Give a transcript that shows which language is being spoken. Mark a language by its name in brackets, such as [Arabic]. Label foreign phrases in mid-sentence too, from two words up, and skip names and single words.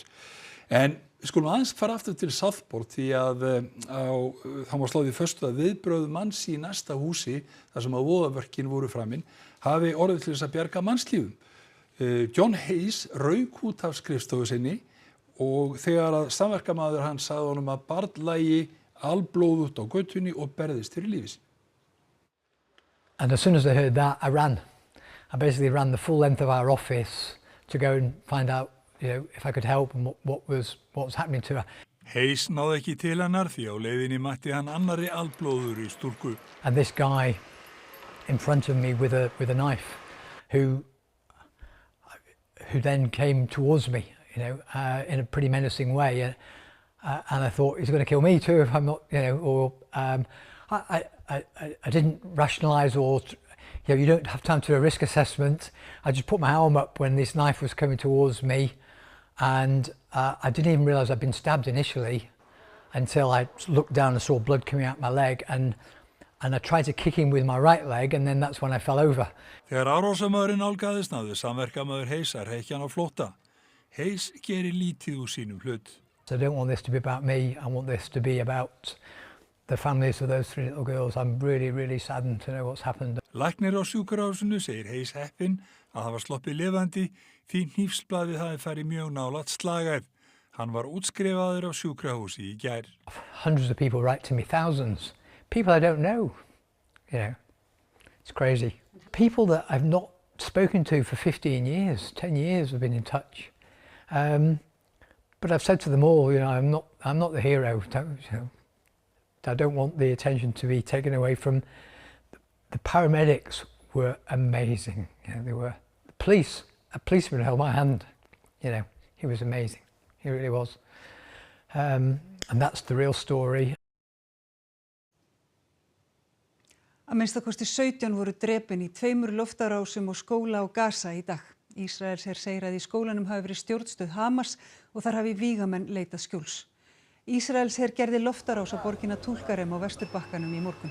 [Icelandic] En við skulum aðeins fara aftur til Southport því að þá var sláð í föstu að viðbrögð manns í næsta húsi þar sem að voðaverkin voru framin hafi orðið til þess að bjarga mannslífum. John Hayes rauk út af skrifstofu sinni og þegar að samverkamaður hans sagði honum að barn lægi alblóðugt á götunni og berðist fyrir lífi sínu. [English] And as soon as I heard that, I ran. I basically ran the full length of our office to go and find out, if I could help and what was happening to her. [Icelandic] Hayes náði ekki til hennar því á leiðinni mætti hann annarri alblóður í stúlku. [English] And this guy in front of me with a knife who then came towards me, in a pretty menacing way. And I thought he's going to kill me too if I'm not, I didn't rationalise or, you don't have time to do a risk assessment. I just put my arm up when this knife was coming towards me, and I didn't even realise I'd been stabbed initially until I looked down and saw blood coming out my leg, and I tried to kick him with my right leg, and then that's when I fell over. [Icelandic] Þegar árásarmaðurinn nálgaðist náði samverkamaður Hayes að hrekja hann á flótta. Hayes gerir lítið úr sínum hlut. [English] I don't want this to be about me. I want this to be about the families of those 3 little girls. I'm really, really saddened to know what's happened. [Icelandic] Læknir á sjúkrahúsinu segir Hayes heppinn að hafa sloppið lifandi því hnífsblaðið hafi farið mjög nálægt slagæð. Hann var útskrifaður á sjúkrahúsi í gær. [English] Hundreds of people write to me, thousands. People I don't know. It's crazy. People that I've not spoken to for 15 years, 10 years have been in touch. But I've said to them all, I'm not the hero. I don't want the attention to be taken away from. The paramedics were amazing. They were. The police, a policeman held my hand. He was amazing. He really was. And that's the real story. [Icelandic] Að minnstakosti 17 voru drepin í 2 loftárásum og skóla á Gaza í dag. Ísraelsher segir að í skólanum hafi verið stjórnstöð Hamas og þar hafi vígamenn leitað skjóls. Ísraelsher gerði loftárás á borgina Tulkarem á Vesturbakkanum í morgun.